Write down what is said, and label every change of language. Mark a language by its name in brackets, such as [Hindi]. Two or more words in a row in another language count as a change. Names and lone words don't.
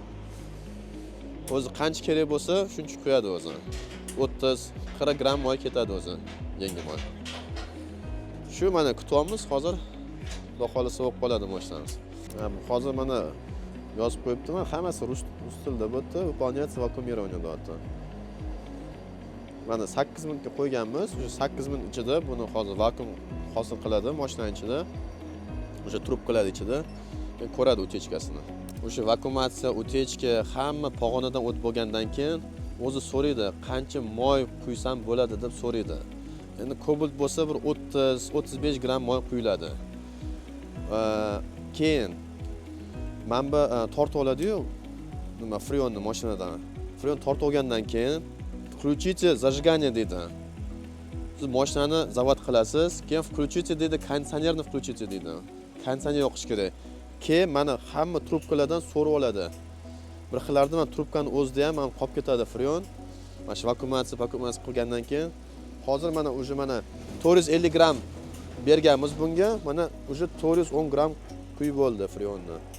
[Uzbek] O'zi qancha kerak bo'lsa, shuncha quyadi o'zi. 30-40 gram moy ketadi o'zi, yangi moy. Shu mana kutyapmiz hozir. Xudo xolisa bo'lib qoladi mashinamiz. Hozir mana yozib qo'yibdiman, hammasi rus tilida bo'ldi. [Russian] Выполняется вакуумирование deyapti. [Uzbek] Mana 8 minutga qo'yganmiz. O'sha 8 minut ichida buni hozir vakuum hosil qiladi mashinaning ichida. O'sha trubkalar ichida ko'radi utechkasini. O'sha vakuumatsiya, utechka hamma pog'onadan o'tib bo'lgandan keyin o'zi so'raydi, qancha moy quysam bo'ladi deb so'raydi. Endi Cobalt bo'lsa bir 30-35 gram moy quyiladi. Keyin mana bu tortib oladi-yu, nima freonni mashinadan. Freon tortib olgandan keyin [Russian] включите зажигание [Uzbek] deydi. Siz mashinani zavod qilasiz, keyin включите deydi, konditsionerni включите deydi. Konditsioner yoqish kerak. Keyin mana hamma trubkalardan so'rib oladi. Bir xillarda mana trubkani o'zida ham qolib ketadi freon. Mana shu vakuumatsiya qilgandan keyin hozir mana уже mana 450 gram berganmiz bunga, mana уже 410 gram quyib bo'ldi freonni.